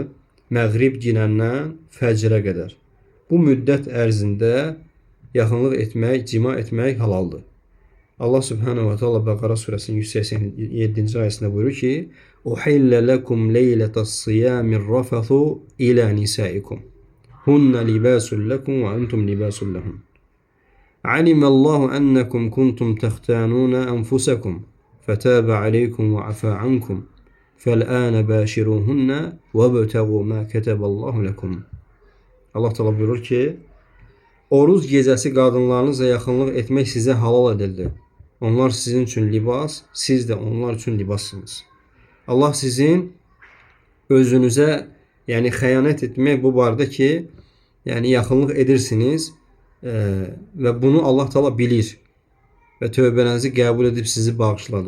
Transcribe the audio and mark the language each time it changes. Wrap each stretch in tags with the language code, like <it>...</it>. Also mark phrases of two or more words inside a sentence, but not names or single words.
<az>Məğrib girəndən fəcrə qədər. Bu müddət ərzində yaxınlıq etmək, cima etmək halaldır.</az> <ar>الله سبحانه وتعالى</ar> <az>Bəqara surəsinin 187-ci ayəsində buyurur ki:</az> <ar>"أحل لكم ليلة الصيام الرفث إلى نسائكم. هن لباس لكم وأنتم لباس لهن. علم الله أنكم كنتم تختانون أنفسكم فتاب عليكم وعفا عنكم. فالآن باشروهن وابتغوا ما كتب الله لكم." الله تعالى</ar> <az>buyurur ki, oruc gecəsi qadınlarınızla yaxınlıq etmək sizə halal edildi. Onlar sizin üçün libas, siz də onlar üçün libassınız. Allah sizin özünüzə, yəni xəyanət etmək bu barədə ki, yəni yaxınlıq edirsiniz və bunu</az> <ar>الله تعالى</ar> <az>bilir və tövbənizi qəbul edib sizi bağışladı.</az>